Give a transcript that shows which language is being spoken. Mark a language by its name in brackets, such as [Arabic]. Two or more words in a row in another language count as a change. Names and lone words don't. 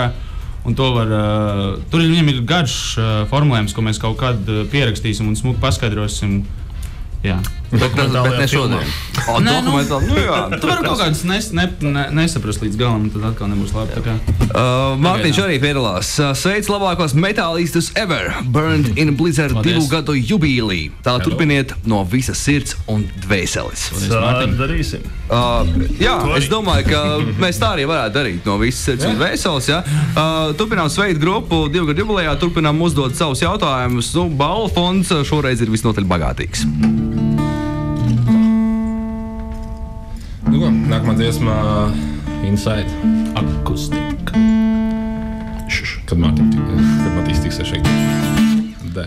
[Latvian] Un to var, tur viņam ir garš formulējums, ko mēs kaut kad pierakstīsim un smuki paskaidrosim. Jā. Bet ne šodien. Tu vari kaut kādas nesaprast līdz galam, tad atkal nebūs labi. Mārtiņš arī piedalās. Sveic labākos metālistus ever! Burned in Blizzard 2 gadu jubilī. Tā turpiniet no visas sirds un dvēseles. Tā darīsim. Es domāju, ka mēs tā arī varētu darīt no visas sirds un dvēseles. Turpinām sveikt grupu 2 gadu jubilejā, turpinām uzdot savus jautājumus. Balvu fonds šoreiz ir visnotaļ bagātīgs. Nākamā dziesmā Inside. Akustika. Kad Matīs tiks šeit. Der.